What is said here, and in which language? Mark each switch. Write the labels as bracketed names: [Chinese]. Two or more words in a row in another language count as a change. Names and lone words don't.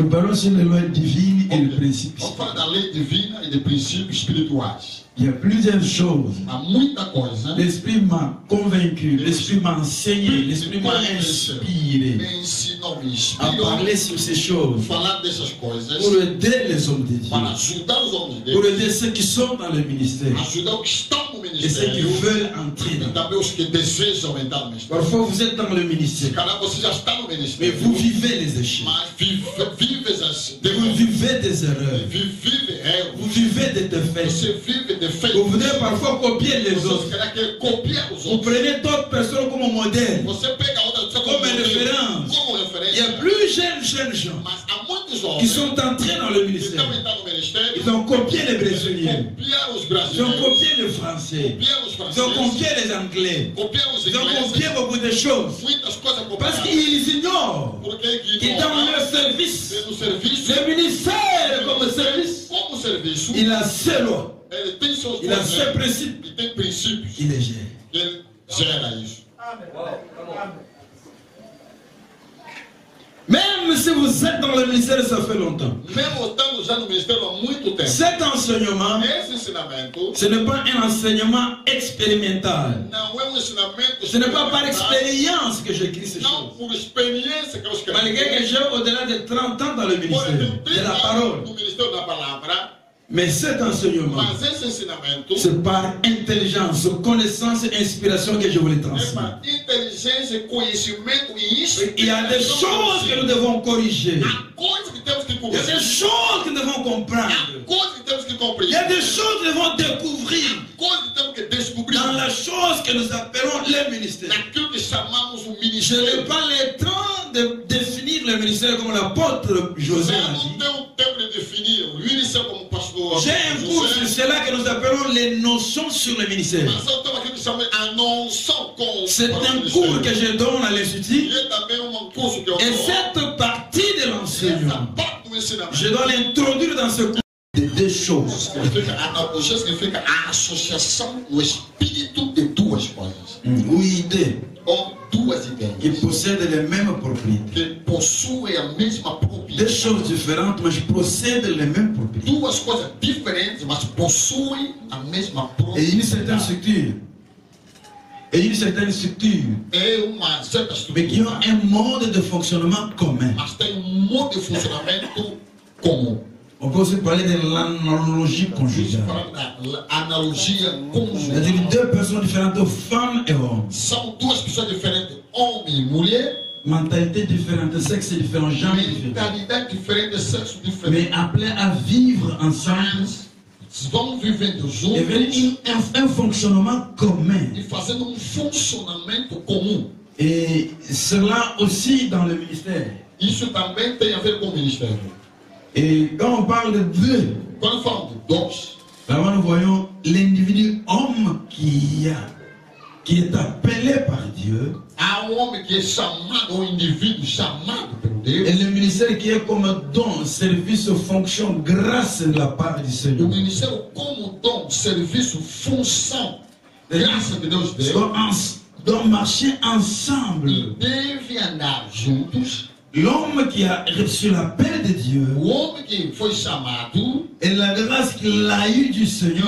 [French] parlons sur les lois divines et les principes. On parle [Portuguese] da lei divina e de princípios espirituais. [French] Il y a plusieurs choses. [Portuguese] Há muita coisa. [French] L'Esprit m'a convaincu, l'Esprit m'a enseigné, l'Esprit m'a inspiré à parler sur ces choses [Portuguese] Falar dessas coisas [French] pour aider les hommes de Dieu, [Portuguese] para ajudar os homens de [French] pour [Portuguese] Deus, [French] aider ceux qui sont dans le ministère [Portuguese] ajudar os que estão no [French] et ceux qui [Portuguese] ministério [French] veulent entrer. [Portuguese] e também os que desejam entrar no ministério. [French] Parfois vous êtes dans le [Portuguese] Se [French] ministère, [Portuguese] calhar você já está no [French] mais [Portuguese] ministério, [French] vous vivez les échecs, [Portuguese] mas vives as [French] vous vivez des erreurs, [Portuguese] vive erros, [French] vous vivez des défaites. [Portuguese] você vive defeitos. [French] Vous voudrez parfois copier les [Portuguese] Você [French] autres. [Portuguese] quer copiar os [French] Vous [Portuguese] outros. [French] prenez d'autres personnes comme modèle, [Portuguese] Você pega outra pessoa [French] comme référence. [Portuguese] como [French] Il y [Portuguese] referência. [French] a plus jeunes gens [Portuguese] Mas há muitos [French] qui [Portuguese] homens [French] sont entrés dans le [Portuguese] que [French] ministère. [Portuguese] estão entrando no ministério. [French] Ils ont copié les Brésiliens, [Portuguese] Copiar os [French] ils ont [Portuguese] brasileiros. [French] copié les Français, [Portuguese] Copiar os [French] ils ont [Portuguese] franceses. [French] copié les Anglais, [Portuguese] Copiar os [French] ils ont [Portuguese] ingleses. [French] copié beaucoup de choses. [Portuguese] Muitas coisas [French] Parce [Portuguese] copiadas. [French] qu'ils ignorent [Portuguese] Porque [French] que dans leur service, [Portuguese] no serviço, [French] le ministère comme service, [Portuguese] como serviço, [French] il a ses lois, [Portuguese] ele tem seus [French] il a ses principes, [Portuguese] e tem princípios. [French] il les gère. [Portuguese] Ele gera isso. [French] Même si vous êtes dans le ministère, ça fait longtemps. [Portuguese] Mesmo estando já no ministério há muito tempo, [French] Cet enseignement, [Portuguese] esse ensinamento [French] ce n'est pas un enseignement expérimental. [Portuguese] não é ensinamento. [French] Ce n'est pas par expérience que j'écris ces [Portuguese] Não [French] choses. [Portuguese] por experiência que eu escrevi. [French] Malgré que j'ai au-delà de 30 ans dans le ministère de la parole. [Portuguese] No ministério da palavra, [French] Mais cet enseignement, [Portuguese] mas esse ensinamento [French] c'est par intelligence, connaissance et inspiration que je vous les [Portuguese] é [French] transmets. [Portuguese] para inteligência, conhecimento e inspiração. [French] Il y a des choses que nous devons corriger. [Portuguese] Há coisas que temos que [French] Il y a [Portuguese] corrigir. [French] des choses que nous devons comprendre. [Portuguese] Há coisas que temos que [French] Il y [Portuguese] compreender. [French] a des choses que nous devons découvrir [Portuguese] Coisas que temos que descobrir. [French] dans la chose que nous appelons le ministère. [Portuguese] Naquilo que chamamos o [French] Je n'ai [Portuguese] ministério. [French] pas le temps de définir le ministère comme l'apôtre José [Portuguese] Eu [French] a [Portuguese] não [French] dit. [Portuguese] tenho tempo de definir o ministério como pastor. [French] J'ai un cours sur cela que nous appelons les notions sur le ministère. [Portuguese] Mas eu tenho aquilo que chamamos a noção com [French] C'est [Portuguese] para o [French] un [Portuguese] ministério. [French] cours que je donne à l'Institut. [Portuguese] E é também curso que eu [French] Et [Portuguese] dou. [French] cette partie de [Portuguese] Essa [French] l'enseignement, [Portuguese] parte do ensinamento [French] je dois l'introduire dans ce cours de deux choses. [Portuguese] significa, a analogia significa a associação do espírito de duas coisas. [French] Ou idées [Portuguese] Ou duas [French] qui [Portuguese] ideias [French] possèdent les mêmes propriétés. [Portuguese] que possuem a mesma [French] Deux [Portuguese] propriedade. [French] choses différentes, mais possèdent les mêmes propriétés. [Portuguese] Duas coisas diferentes, mas possuem a mesma [French] Et une certaine [Portuguese] propriedade. [French] structure. Et une certaine structure. [Portuguese] É uma certa [French] Mais qui ont [Portuguese] estrutura, [French] un mode de fonctionnement commun. [Portuguese] mas tem modo de funcionamento comum. [French] On peut aussi parler de l'analogie conjugale. [Portuguese] Falando da analogia [French] C'est-à-dire [Portuguese] conjugal. [French] deux personnes différentes, femmes et hommes. [Portuguese] São duas pessoas diferentes, homem e mulher, [French] Mentalité différente, sexe différent, genre différent. [Portuguese] mentalidade diferente, sexo [French] Mais [Portuguese] diferente. [French] appelés à vivre ensemble [Portuguese] Mas vão vivendo [French] et [Portuguese] juntos [French] avec un fonctionnement commun. [Portuguese] e fazendo funcionamento comum. [French] Et cela aussi dans le ministère. [Portuguese] Isso também tem a ver com o ministério. [French] Et quand on parle de deux, [Portuguese] Quando falam de dois, [French] là nous voyons l'individu homme qui est appelé par Dieu. [Portuguese] há homem que é chamado, um indivíduo chamado pelo Deus. [French] Et le ministère qui est comme don, service, fonction, grâce de la part du [Portuguese] O [French] Seigneur. [Portuguese] ministério como dom, serviço, função, graça de Deus [French] Doit marcher ensemble. [Portuguese] e deve andar juntos. [French] L'homme qui a reçu l'appel de Dieu [Portuguese] O homem que foi chamado, [French] et la grâce qu'il a eue du Seigneur